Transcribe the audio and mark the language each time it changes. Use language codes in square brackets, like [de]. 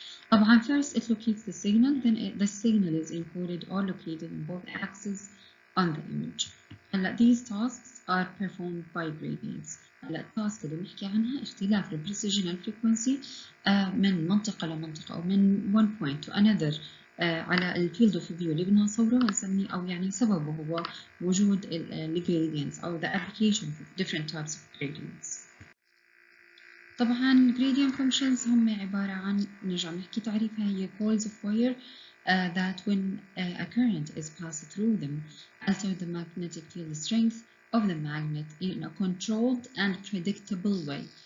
[ar] طبعا [en] first it locates the signal, then the signal is encoded or located in both axes on the image. [ar] هلا [en] these tasks are performed by gradients. [ar] هلا التاسك اللي بنحكي عنها اختلاف البريسيجنال frequency من منطقة لمنطقة أو من [en] one point to another [ar] على الفيلد اوف فيو اللي بدنا نصوره نسميه او يعني سببه هو وجود الجريدينتس او [en] the application of different types of gradients. [ar] طبعا [en] gradient functions [ar] هم عبارة عن نرجع نحكي تعريفها هي [en] coils of wire that when a current is passed through them alter the magnetic field strength of the magnet in a controlled and predictable way.